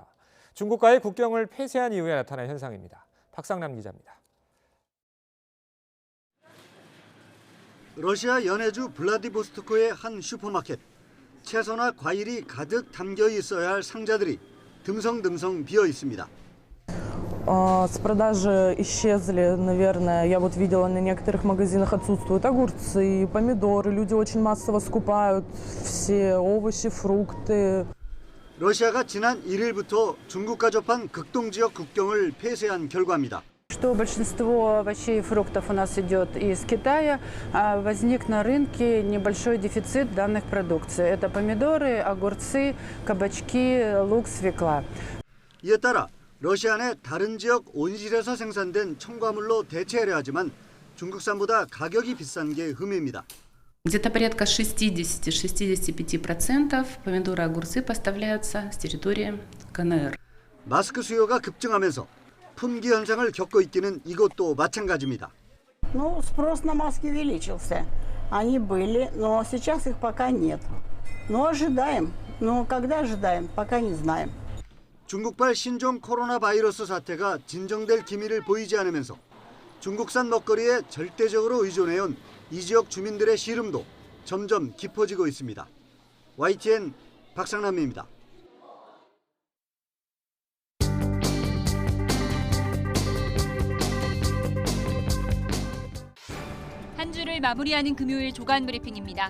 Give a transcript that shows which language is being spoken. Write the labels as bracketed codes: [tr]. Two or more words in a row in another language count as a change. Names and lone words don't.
[ko] 중국과의 국경을 폐쇄한 이후에 나타난 현상입니다. 박상남 기자입니다. 러시아 연해주 블라디보스토크의 한 슈퍼마켓. 채소나 과일이 가득 담겨 있어야 할 상자들이 듬성듬성 비어 있습니다. [ru] С продажи исчезли, наверное, я вот видела на некоторых магазинах отсутствуют огурцы, помидоры, люди очень массово скупают все овощи, фрукты. [ko] 러시아가 지난 1일부터 중국과 접한 극동 지역 국경을 폐쇄한 결과입니다. [ru] Что большинство овощей и фруктов у нас идет из Китая, возник на рынке небольшой дефицит данных продукций. Это помидоры, огурцы, кабачки, лук, свекла. [ko] 이에 따라 러시아 내 다른 지역 온실에서 생산된 첨가물로 대체하려 하지만 중국산보다 가격이 비싼 게 흠입니다. [ru] Где-то порядка 60-65% помидоры и огурцы поставляются с территории КНР. [ko] 마스크 수요가 급증하면서 품귀 현상을 겪고 있기는 이것도 마찬가지입니다. [ru] Ну, спрос на маски увеличился. Они были, но сейчас их пока нет. Но ожидаем. Но когда ожидаем, пока не знаем. [ko] 중국발 신종 코로나 바이러스 사태가 진정될 기미를 보이지 않으면서 중국산 먹거리에 절대적으로 의존해온 이 지역 주민들의 시름도 점점 깊어지고 있습니다. YTN 박상남입니다. 한 주를 마무리하는 금요일 조간 브리핑입니다.